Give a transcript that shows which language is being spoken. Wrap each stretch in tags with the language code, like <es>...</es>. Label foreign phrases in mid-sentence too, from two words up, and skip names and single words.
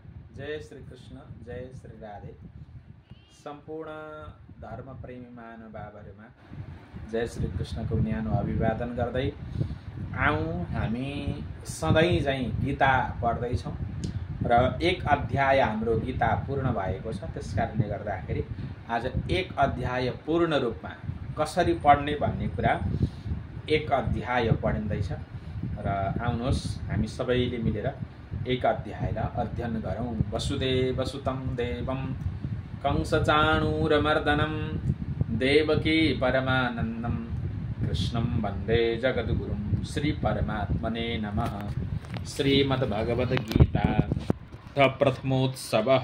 <ne>जय श्री कृष्ण, जय श्री राधे। सम्पूर्ण धर्मप्रेमी महानुभावहरूमा जय श्री कृष्णको न्यानो अभिवादन गर्दै हामी सधैँ चाहिँ गीता पढ्दैछौँ र एक अध्याय हाम्रो गीता पूर्ण भएको छ। त्यसकारणले गर्दाखेरि आज एक अध्याय पूर्ण रूपमा कसरी पढ्ने भन्ने कुरा एक अध्याय पढिँदैछ र आउनुहोस् हामी सबैले मिलेर एक अध्यायलाई अध्ययन गरौँ।</ne> <sa>वसुदेवसुतं देवं कंसचाणूरमर्दनं देवकी परमानन्दं कृष्णं वन्दे जगद्गुरुं। श्री परमात्मने नमः। श्रीमद्भगवद्गीता प्रथमोत्सवः।</sa>